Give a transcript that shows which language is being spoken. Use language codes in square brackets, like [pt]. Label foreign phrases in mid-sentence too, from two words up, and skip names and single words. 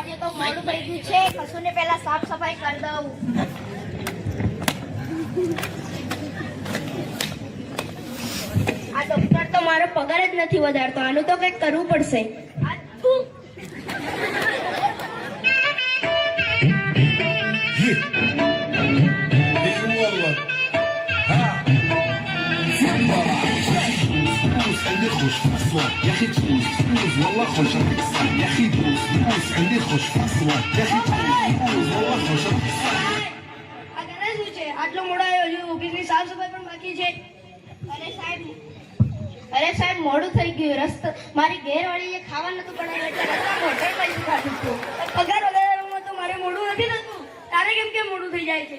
[gu] મોડું થઈ ગયું છે. કશું ને પહેલા સાફ સફાઈ કરી દઉં. આ ડોક્ટર તો મારો પગાર જ નથી વધારતો. આનું તો કંઈક કરવું પડશે. [ar] عندي خوش في الصوت يا اخي تفوز والله خوش يا اخي تفوز عندي خوش في الصوت يا اخي تفوز والله خوش [gu] આટલો મોડો આવ્યો છે. ઓફિસની સાફ સફાઈ પણ બાકી છે. અરે સાહેબ મોડું થઈ ગયું. રસ્તો મારી ઘેરવાળી એ ખાવા નતું બનાવ્યું એટલે રસ્તામાં હોટલમાં જ ખાધું હતું. પગાર વધારવામાં તો મારે મોડું નથી થતું. તારે કેમ મોડું થઈ જાય છે?